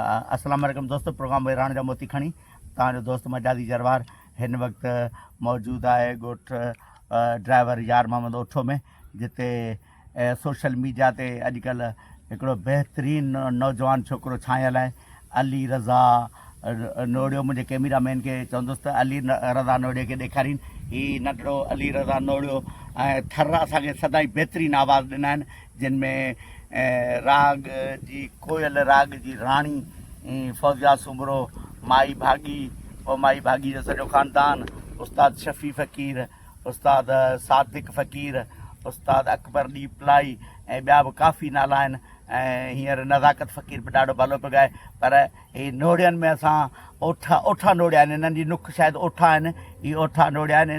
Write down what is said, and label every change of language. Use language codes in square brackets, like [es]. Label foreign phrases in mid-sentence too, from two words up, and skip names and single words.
[sd] अस्सलाम वालेकुम दोस्तों, प्रोग्राम बहिराण जा मोती खणी तव्हांजो दोस्त मजादी जरवार हिन वक़्तु मौजूदु आहे ॻोठ ड्राइवर यार मोहम्मद ओठो में, जिते [en] social media [sd] ते अॼुकल्ह हिकिड़ो बहितरीनु नौजवान छोकिरो छांयल आहे अली रज़ा नोड़ियो। मुंहिंजे कैमरामैन खे चवंदुसि त अली रज़ा नोड़ियो खे ॾेखारीनि। हीउ नंढिड़ो अली रज़ा नोड़ियो ऐं थर असांखे सदाईं बहितरीनु आवाज़ ॾिना आहिनि, जिन में राग जी कोयल राग जी राणी फौजिया सुमरो, माई भागी और माई भागी जो सॼो ख़ानदान, उस्ताद शफ़ी फ़कीर, उस्ताद सादिक फ़कीर, उस्ताद अकबर डी प्लाई ऐं ॿिया बि काफ़ी नाला आहिनि। ऐं हींअर नज़ाकत फ़कीर बि ॾाढो भलो पियो ॻाए। पर ही नोड़ियनि में असां ओठा नोड़िया आहिनि, इन्हनि जी नुख शायदि ओठा आहिनि, ही ओठा नोड़िया आहिनि।